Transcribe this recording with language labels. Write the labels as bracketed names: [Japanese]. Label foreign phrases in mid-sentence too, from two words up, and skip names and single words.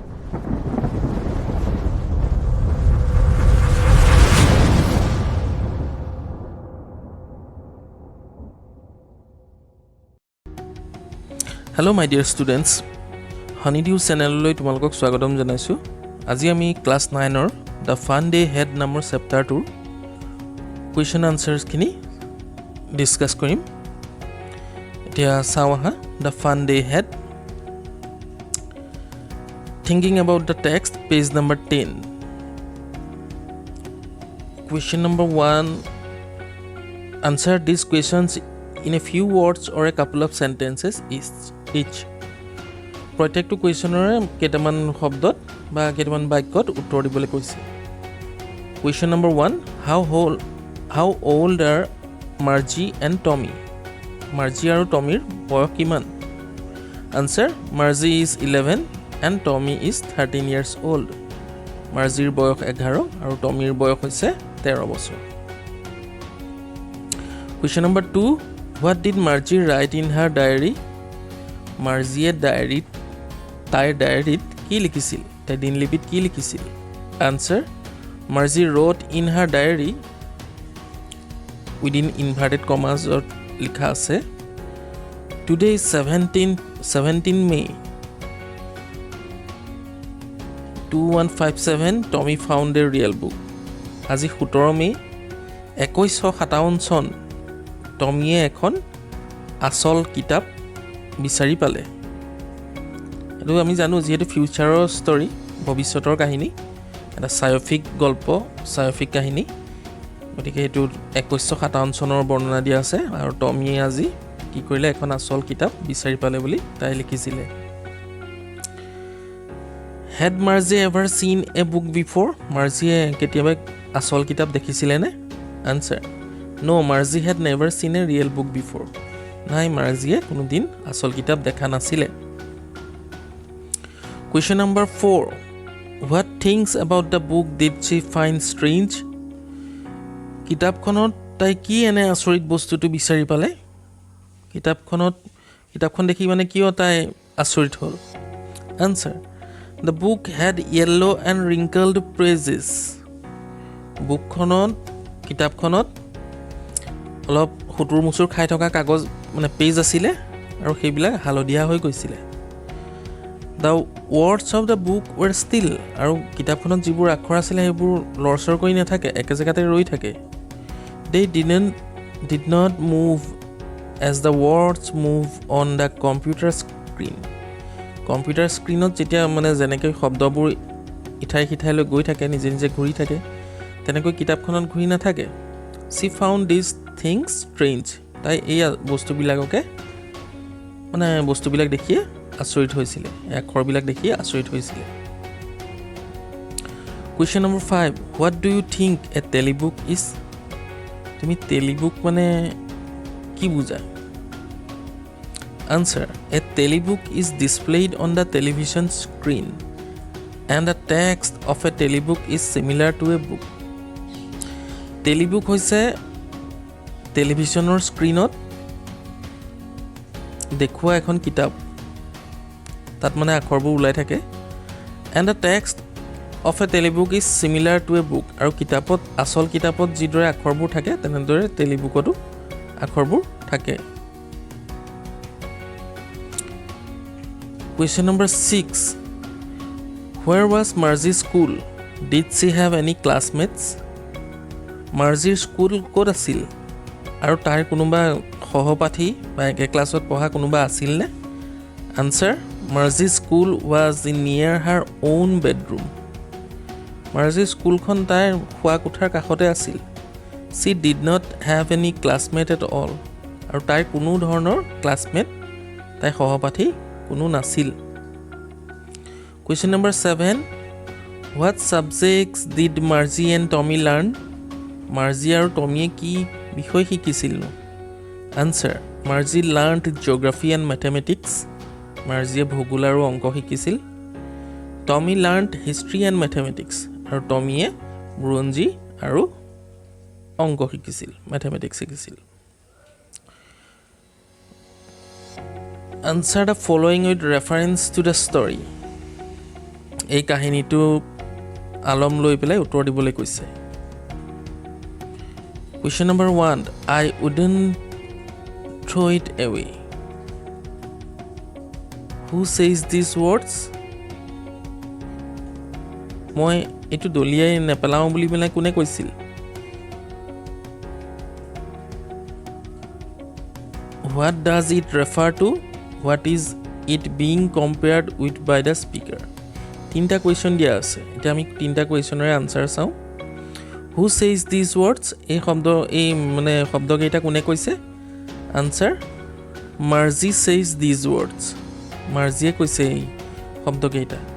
[English] Hello my dear students, Honeydew channel [Assamese] লৈ তোমালোকক স্বাগতম জনাইছো। আজি আমি ক্লাস 9 ৰ [English] The Fun Day Ahead [Assamese] নামৰ চেপ্টাৰ 2 [English] question answers [Assamese] খিনি ডিসকাস কৰিম। এতিয়া চাও আহা [English] The Fun Day Ahead, thinking about the text, page number 10. Question number 1, answer these questions in a few words or a couple of sentences each. [Assamese] প্ৰত্যেকটো কোৱেশ্যনৰে কেইটামান শব্দত বা কেইটামান বাক্যত উত্তৰ দিবলৈ কৈছে। [English] Question number 1, how old are Margie and Tommy? [Assamese] Margie আৰু টমিৰ বয়স কিমান? [English] Answer, Margie is 11 and Tommy is 13 years old. [Assamese] Margieৰ বয়স 11 আৰু টমিৰ বয়স হৈছে 13 বছৰ। [English] Question number 2, what did Margie write in her diary? [Assamese] Margie তাইৰ ডায়েৰীত কি লিখিছিল? তাই দিনলিপিত কি লিখিছিল? [English] Answer, Margie wrote in her diary within inverted commas [Assamese] লিখা আছে, [English] today is 17 May 2157 Tommy found a real book. [Assamese] আজি 17 মে 2157 চন টমিয়ে এখন আসল কিতাপ বিচাৰি পালে। এটো আমি জানো যেহেতু [English] futureৰ story, [Assamese] ভৱিষ্যতৰ কাহিনী, এটা সায়ফিক গল্প, সায়ফিক কাহিনী, গতিকে এইটো 2157 চনৰ বৰ্ণনা দিয়া আছে আৰু টমিয়ে আজি কি কৰিলে এখন আসল কিতাপ বিচাৰি পালে বুলি তাই লিখিছিলে। [English] Had Margie ever seen a book before? [Assamese] Margie কেতিয়াবা আসল কিতাপ দেখিছিলে নে? [English] Answer, no, Margie had never seen a real book before. [Assamese] নাই, Margie কোনোদিন আসল কিতাপ দেখা নাছিলে। [English] Question number 4, what things about the book did she find strange? [Assamese] কিতাপখনত তাই কি এনে আচৰিত বস্তুটো বিচাৰি পালে? কিতাপখন দেখি মানে কিয় তাই আচৰিত হ'ল? [English] Answer, the book had yellow and wrinkled pages. [Assamese] কিতাপখনত অলপ হুতুৰ মুচুৰ খাই থকা কাগজ মানে পেজ আছিলে আৰু সেইবিলাক হালধীয়া হৈ গৈছিলে। [English] The words of the book were still. [Assamese] আৰু কিতাপখনত যিবোৰ আখৰ আছিলে সেইবোৰ লৰচৰ কৰি নাথাকে, একে জেগাতে ৰৈ থাকে। [English] They did not move as the words move on the computer screen. computer screenত [Assamese] যেতিয়া মানে যেনেকৈ শব্দবোৰ ইঠাই সিঠাইলৈ গৈ থাকে, নিজে নিজে ঘূৰি থাকে, তেনেকৈ কিতাপখনত ঘূৰি নাথাকে। [English] She found these things strange. [Assamese] তাই এই বস্তুবিলাক দেখিয়ে আচৰিত হৈছিলে, আখৰবিলাক দেখিয়ে আচৰিত হৈছিলে। [English] Question number 5, what do you think a telebook is? [Assamese] তুমি telebook মানে কি বুজায়? [English] Answer, a telebook is displayed on the television screen and the text of a telebook is similar to a book. [Assamese] Telebook হৈছে টেলিভিছনৰ স্ক্ৰীনত দেখুওৱা এখন কিতাপ, তাত মানে আখৰবোৰ ওলাই থাকে। [English] and the text of a telebook is similar to a book. [Assamese] আৰু আসল কিতাপত যিদৰে আখৰবোৰ থাকে তেনেদৰে টেলিবুকতো আখৰবোৰ থাকে। [English] Question number 6, where was Margie's school? Did she have any classmates? [Assamese] Margieৰ স্কুল ক'ত আছিল আৰু তাইৰ কোনোবা সহপাঠী বা একে ক্লাছত পঢ়া কোনোবা আছিল নে? [English] Answer, Margie's school was near her own bedroom. [Assamese] Margieৰ স্কুলখন তাইৰ শুৱা কোঠাৰ কাষতে আছিল। [English] She did not have any classmate at all. [Assamese] আৰু তাইৰ কোনো ধৰণৰ ক্লাছমেট, তাইৰ সহপাঠী কোনো নাছিল। [English] Question number 7, what subjects did Margie and Tommy learn? [Assamese] Margie আৰু টমিয়ে কি বিষয় শিকিছিল? [English] Answer, Margie learned geography and mathematics. [Assamese] Margie ভূগোল আৰু অংক শিকিছিল। [English] Tommy learned history and mathematics. [Assamese] আৰু টমিয়ে বুৰঞ্জী আৰু অংক শিকিছিল, mathematics শিকিছিল। [English] Answer the following with reference to the story. [Assamese] এই কাহিনীটো আলম লৈ পেলাই উত্তৰ দিবলৈ কৈছে [English] Question number 1 I wouldn't throw it away Who says these words [Assamese] মই এটো দলিয়াই নেপেলাও বুলি পেলাই কোনে কৈছিল [English] What does it refer to What is it being compared with by the speaker [Assamese] তিনটা কোৱেশ্চন দিয়া আছে এটা আমি তিনটা [English] questionৰ answer [Assamese] চাও [English] Who says these words [Assamese] এই শব্দ কেইটা কোনে কৈছে [English] answer Marzi says these words [Assamese] মাৰ্জিয়ে কৈছে এই শব্দ কেইটা